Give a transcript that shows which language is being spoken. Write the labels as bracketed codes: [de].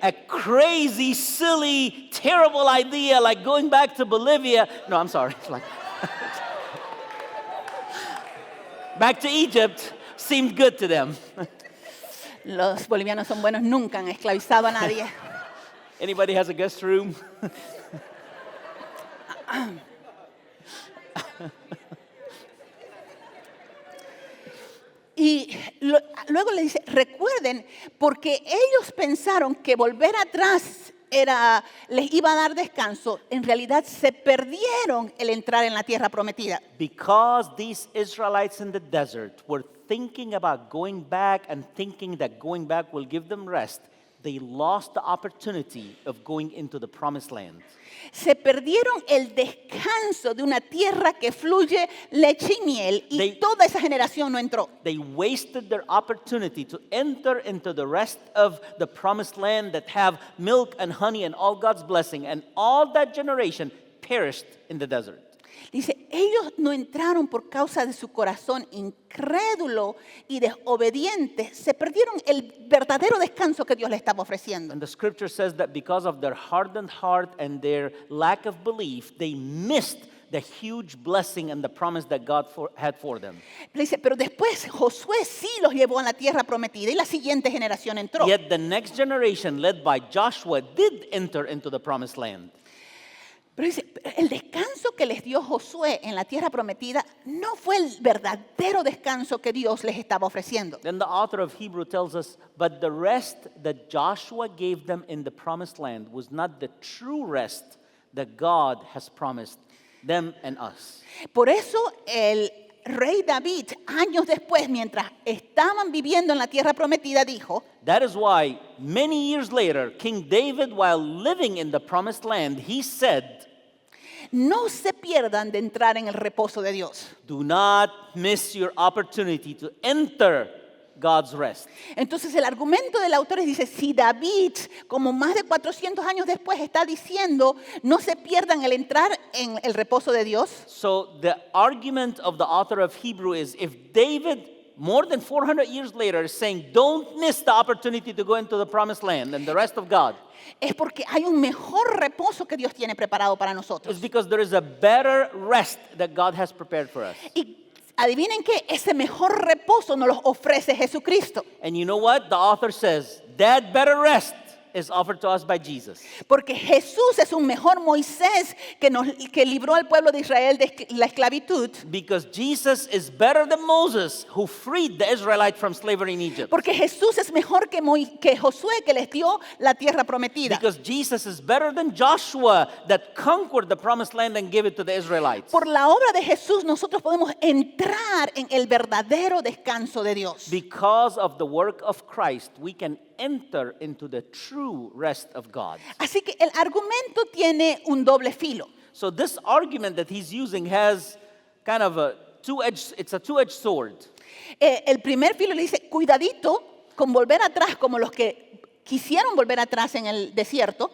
[en] A crazy, silly, terrible idea like going back to Bolivia. No, I'm sorry. Like back to Egypt seemed good to them. [es] Los bolivianos son buenos, nunca han esclavizado a nadie. [en] Anybody has a guest room? [es] Y luego le dice, recuerden, porque ellos pensaron que volver atrás les iba a dar descanso, en realidad se perdieron el entrar en la tierra prometida. [en] Because these Israelites in the desert were thinking about going back and thinking that going back will give them rest, they lost the opportunity of going into the promised land. [es] Se perdieron el descanso de una tierra que fluye leche y miel y toda esa generación no entró. [en] They wasted their opportunity to enter into the rest of the promised land that have milk and honey and all God's blessing, and all that generation perished in the desert. [es] Dice, ellos no entraron por causa de su corazón incrédulo y desobediente. Se perdieron el verdadero descanso que Dios les estaba ofreciendo. [en] And the scripture says that because of their hardened heart and their lack of belief, they missed the huge blessing and the promise that God had for them. [es] Dice, pero después Josué sí los llevó a la tierra prometida y la siguiente generación entró. [en] Yet the next generation, led by Joshua, did enter into the promised land. [es] Pero dice, el descanso que les dio Josué en la tierra prometida no fue el verdadero descanso que Dios les estaba ofreciendo. [en] Then the author of Hebrew tells us, but the rest that Joshua gave them in the promised land was not the true rest that God has promised them and us. [es] Por eso el rey David, años después, mientras estaban viviendo en la tierra prometida, dijo, [en] That is why many years later, King David, while living in the promised land, he said, [es] no se pierdan de entrar en el reposo de Dios. [en] do not miss your opportunity to enter God's rest. [es] Entonces el argumento del autor dice, si David, como más de 400 años después, está diciendo, no se pierdan el entrar en el reposo de Dios. [en] So the argument of the author of Hebrew is, if David, more than 400 years later, is saying, don't miss the opportunity to go into the promised land and the rest of God, [es] es porque hay un mejor reposo que Dios tiene preparado para nosotros. [en] it's because there is a better rest that God has prepared for us. [es] Y adivinen que ese mejor reposo nos lo ofrece Jesucristo. [en] And you know what? The author says, that better rest is offered to us by Jesus. [es] Porque Jesús es un mejor Moisés que libró al pueblo de Israel de la esclavitud. [en] Because Jesus is better than Moses, who freed the Israelite from slavery in Egypt. [es] Porque Jesús es mejor que Josué, que les dio la tierra prometida. [en] Because Jesus is better than Joshua, that conquered the promised land and gave it to the Israelites. [es] Por la obra de Jesús nosotros podemos entrar en el verdadero descanso de Dios. [en] Because of the work of Christ, we can enter into the true rest of God. [es] Así que el argumento tiene un doble filo. [en] So this argument that he's using has kind of a two-edged sword. [es] El primer filo le dice, cuidadito con volver atrás como los que quisieron volver atrás en el desierto.